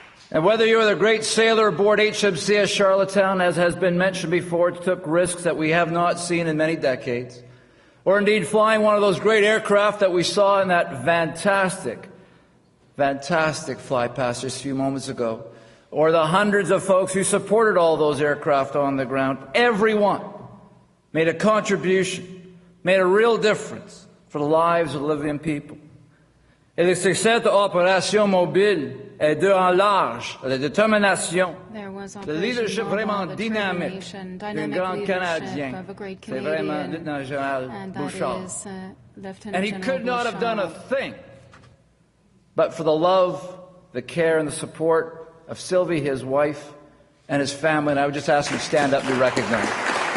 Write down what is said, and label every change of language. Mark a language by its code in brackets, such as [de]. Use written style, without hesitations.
[en] And whether you're the great sailor aboard HMCS Charlottetown, as has been mentioned before, it took risks that we have not seen in many decades, or indeed flying one of those great aircraft that we saw in that fantastic fly past just a few moments ago, or the hundreds of folks who supported all those aircraft on the ground, everyone made a contribution, made a real difference for the lives of Libyan people. [fr] Et le succès de l'opération mobile est dû en large à la détermination, le leadership vraiment dynamique d'un grand Canadien. C'est vraiment le Lieutenant Général Bouchard. [en] And he could not have done a thing but for the love, the care, and the support of Sylvie, his wife, and his family. And I would just ask him to stand up and be recognized.